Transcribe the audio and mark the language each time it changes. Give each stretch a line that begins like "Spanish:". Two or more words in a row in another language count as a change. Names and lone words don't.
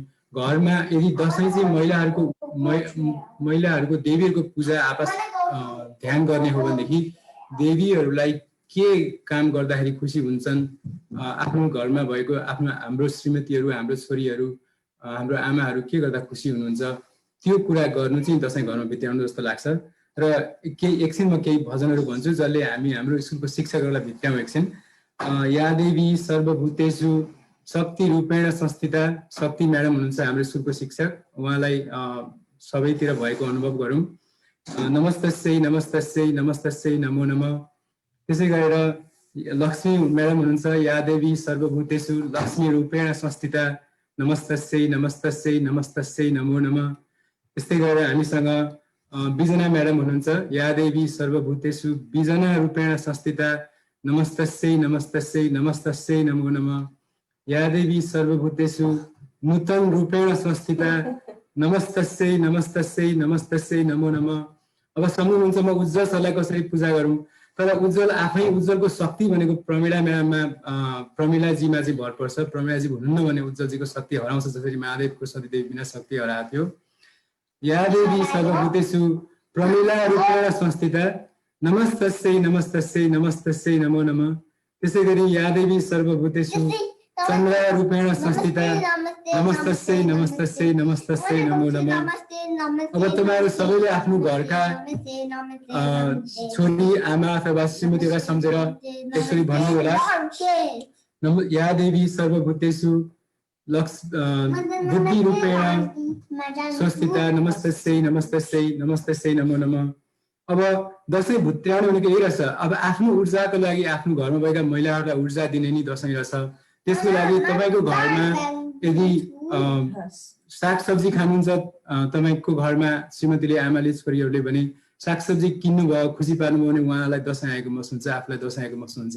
Nepali: घरमा यदि दसैँ चाहिँ महिलाहरूको देवीहरूको पूजा आपस ध्यान गर्ने हो भनेदेखि देवीहरूलाई के काम गर्दाखेरि खुसी हुन्छन्, आफ्नो घरमा भएको हाम्रो श्रीमतीहरू, हाम्रो छोरीहरू, हाम्रो आमाहरू के गर्दा खुसी हुनुहुन्छ, त्यो कुरा गर्नु चाहिँ दसैँ घरमा बित्याउनु जस्तो लाग्छ। र एकछिन म केही भजनहरू भन्छु जसले हामी हाम्रो स्कुलको शिक्षकहरूलाई भित्याउँ एकछिन।
Sanskrit: या देवी सर्वभूतेषु शक्ति रूपेण संस्थिता,
Nepali: शक्ति म्याडम हुनुहुन्छ हाम्रो स्कुलको शिक्षक, उहाँलाई सबैतिर भएको अनुभव गरौँ।
Sanskrit: नमस्तस्यै नमस्तस्यै नमस्तस्यै नमो नमः।
Nepali: त्यसै गरेर लक्ष्मी म्याडम हुनुहुन्छ,
Sanskrit: या देवी सर्वभूतेषु लक्ष्मी रूपेण संस्थिता, नमस्तस्यै नमस्तस्यै नमस्तस्यै नमो नमः।
Nepali: त्यस्तै गरेर हामीसँग बिजना म्याडम हुनुहुन्छ,
Sanskrit: या देवी सर्वभूतेषु बिजना रूपेण संस्थिता, नमस्तस्यै नमस्तस्यै नमस्तस्यै नमो नमः। या देवी सर्वभूतेषु नूतन रूपेण संस्थिता, नमस्तस्यै नमस्तस्यै नमस्तस्यै नमो नमः।
Nepali: अब सम्झनुहुन्छ म उज्जवल सरलाई कसरी पूजा गरौँ, तर उज्जवल आफै उज्जवलको शक्ति भनेको प्रमिला म्याडममा प्रमिलाजीमा चाहिँ भर पर्छ। प्रमिलाजी हुनुहुन्न भने उज्जवलजीको शक्ति हराउँछ, जसरी महादेवको सतीदेवी बिना शक्ति हराएको थियो।
Sanskrit: या देवी सर्वभूतेषु प्रमिला रूपेण संस्थिता, नमस्तस्यै नमस्तस्यै नमस्तस्यै नमो नमः।
Nepali: त्यसै गरी
Sanskrit: या देवी सर्वभूतेषु चन्द्र रूपेण संस्थिता, नमस्तस्यै नमस्तस्यै नमस्तस्यै नमो नमः।
Nepali: अब तपाईँहरू सबैले आफ्नो घरका छोरी, आमा अथवा श्रीमतीलाई सम्झेर यसरी भन्नु होला।
Sanskrit: या देवी सर्वभूतेषु बुद्धि रूपेण संस्थिता, नमस्तस्यै नमस्तस्यै नमस्तस्यै नमो नमः।
Nepali: अब दसैँ भुत्र्याउनु भनेको यही रहेछ। अब आफ्नो ऊर्जाको लागि आफ्नो घरमा भएका महिलाहरूलाई ऊर्जा दिने नि दसैँ रहेछ। त्यसको लागि तपाईँको घरमा यदि सागसब्जी खानुहुन्छ, तपाईँको घरमा श्रीमतीले, आमाले, छोरीहरूले भने सागसब्जी किन्नुभयो, खुसी पार्नुभयो भने उहाँलाई दसैँ आएको महसुस हुन्छ, आफूलाई दसैँ आएको महसुस हुन्छ।